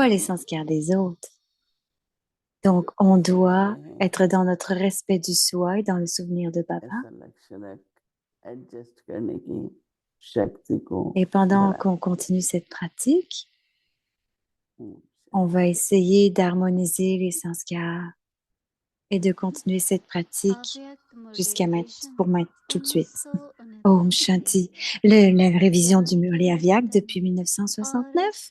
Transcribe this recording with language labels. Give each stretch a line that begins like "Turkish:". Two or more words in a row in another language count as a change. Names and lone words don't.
French: pas les
Hindi: में
French: sanskars des autres. Donc, on
Hindi: चलते
French: doit
Hindi: हैं,
French: être dans notre respect du soi et dans le souvenir de Baba.
Hindi: ऐसा लक्ष्य रख एडजस्ट करने की शक्ति को
French: Et pendant
Hindi: बढ़ाए।
French: qu'on continue cette pratique, on va essayer d'harmoniser les sanskars et de continuer cette pratique jusqu'à tout de suite.
Hindi: ओम शांति.
French: La révision du Murli Avyak depuis 1969.